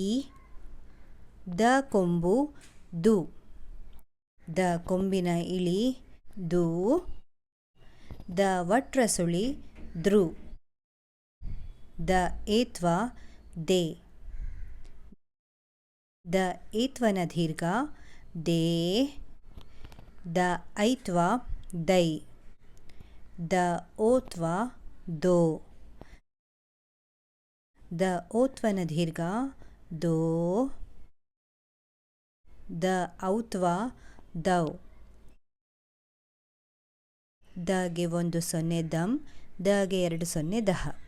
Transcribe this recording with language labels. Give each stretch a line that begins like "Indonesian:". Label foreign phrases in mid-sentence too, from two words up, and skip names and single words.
Kannada: ದ ಕೊಂಬು ದು, ದ ಕೊಂಬಿನ ಇಳಿ ದು, ದ ವಟ್ರಸುಳಿ ದೃ, ದ ಏತ್ವ ದೇ, ದ ಏತ್ವನ ದೀರ್ಘ ದೇ, ದ ಐತ್ವ ದೈ, ದ ಓತ್ವ ದೋ, ದ ಓತ್ವನ ದೀರ್ಘ ದೋ, ದ ಔತ್ವ ದೌ, ದಗೆ 1 0 ದಂ, ದಗೆ 2 0 ದಹ.